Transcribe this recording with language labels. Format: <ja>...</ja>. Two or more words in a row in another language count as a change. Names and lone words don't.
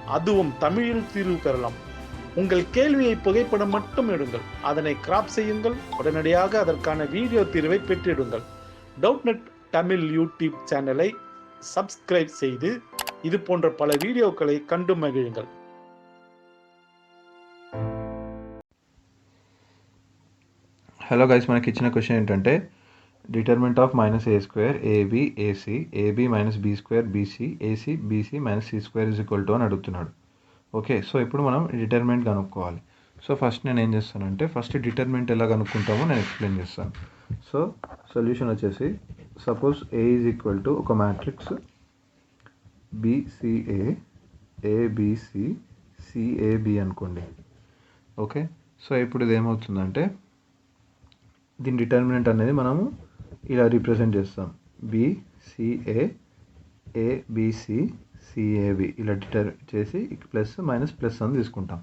<ta>அதுவும் தமிழில் தீர்வு பெறலாம். உங்கள் கேள்வியை புகைப்படம் மட்டும் எடுங்கள், அதனை கிராப் செய்யுங்கள், உடனடியாக அதற்கான வீடியோ தீர்வை பெற்றிடுங்கள். டவுட்நெட் தமிழ் யூடியூப் சேனலை சப்ஸ்கிரைப் செய்து இது போன்ற பல வீடியோக்களை கண்டு மகிழுங்கள்.</ta> <en>hello guys,</en> <te>మనకి ఇచ్చిన క్వశ్చన్ ఏంటంటే</te> <en>determinant of</en> <te>-a² ab ac ab - b² bc ac bc - c² అని అడుగుతున్నాడు.</te> <en>okay, so</en> <te>ఇప్పుడు మనం డిటర్మినెంట్ కనుక్కోవాలి.</te> <en>so first</en> <te>నేను ఏం చేస్తానంటే ఫస్ట్ డిటర్మినెంట్ ఎలా కనుక్కుంటామో నేను ఎక్స్ప్లెయిన్ చేస్తాను.</te> <en>so solution</en> <te>వచ్చేసి</te> <en>suppose a is equal to</en> <te>ఒక మ్యాట్రిక్స్ bca abc cab అనుకోండి.</te> <en>okay, so</en> <te>ఇప్పుడు ఇది ఏమవుతుందంటే దీని డిటర్మినెంట్ అనేది మనము ఇలా రిప్రజెంట్ చేస్తాం. బీసీఏ ఏబిసి సిఏబి ఇలా చేసి</te> <en>plus minus plus</en> <te>అని తీసుకుంటాం.</te>